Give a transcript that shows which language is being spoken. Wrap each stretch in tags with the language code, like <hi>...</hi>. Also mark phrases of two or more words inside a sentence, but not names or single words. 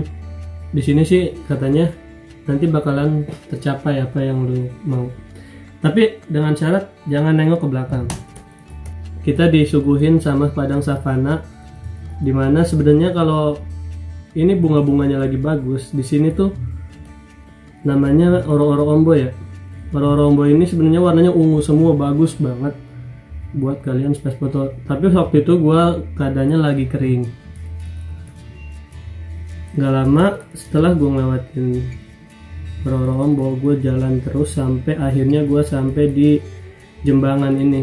<id>Di sini sih katanya nanti bakalan tercapai apa yang lu mau. Tapi dengan syarat jangan nengok ke belakang. Kita disuguhin sama padang savana, dimana sebenarnya kalau ini bunga-bunganya lagi bagus. Di sini tuh namanya oro-oro ombo ya. Oro-oro ombo ini sebenarnya warnanya ungu semua, bagus banget buat kalian space foto. Tapi waktu itu gua keadaannya lagi kering. Gak lama setelah gue ngelewatin Oro-oro, gue jalan terus sampai akhirnya gue sampai di Jembangan ini.</id>